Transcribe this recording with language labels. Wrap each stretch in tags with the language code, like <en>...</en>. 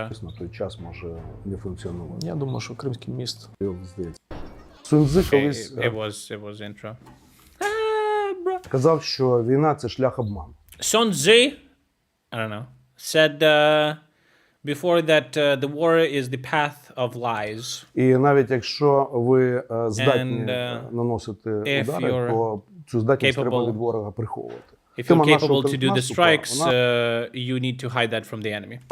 <uk>На той час може не функціонувати. Я думаю, що Кримський міст. Здається. Сунцзи колись</uk> <en>It was intro.</en> <uk>казав, що війна – це шлях обману.</uk> <en>Sun Tzu, I don't know, said before that the war is the path of lies.</en> <uk>І навіть якщо ви здатні наносити удари, то цю здатність треба від ворога приховувати.</uk> <en>If you're capable to do the strikes, you need to hide that from the enemy.</en>